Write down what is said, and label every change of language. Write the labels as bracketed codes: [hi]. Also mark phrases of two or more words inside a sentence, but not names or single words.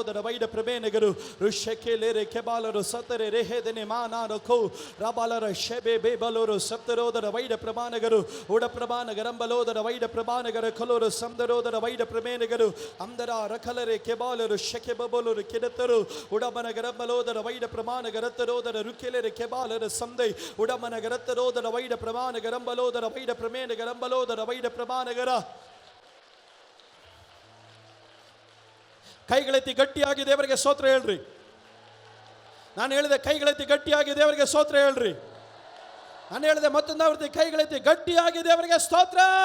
[kn] da vaida prabene garu rusheke le reke baluru satare rehe dene mana roko rabalara shebe be baluru saptaro da vaida prabana garu uda prabana garambalo da vaida prabana garu koluru samdaro da vaida prabene garu amdara rakale reke baluru sheke boluru kedataru uda bana garambalo da vaida prabana garataro da rukele reke baluru samde ಉಡಮನ ಗರತ್ತರೋದರ ವೈಡ ಪ್ರಮಾಣ ಗರಂಬಲೋದರ ವೈಡ ಪ್ರಮೇಣ ಗರಂಬಲೋದರ ವೈಡ ಪ್ರಮಾಣಗರ. ಕೈಗಳೆತ್ತಿ ಗಟ್ಟಿಯಾಗಿ ದೇವರಿಗೆ ಸ್ತೋತ್ರ ಹೇಳ್ರಿ. ನಾನು ಹೇಳಿದೆ ಕೈಗಳೆತ್ತಿ ಗಟ್ಟಿಯಾಗಿ ದೇವರಿಗೆ ಸ್ತೋತ್ರ ಹೇಳ್ರಿ. ನಾನು ಹೇಳಿದೆ ಮತ್ತೊಂದು ಆವೃತ್ತಿ, ಕೈಗಳೆತ್ತಿ ಗಟ್ಟಿಯಾಗಿ ದೇವರಿಗೆ ಸ್ತೋತ್ರ.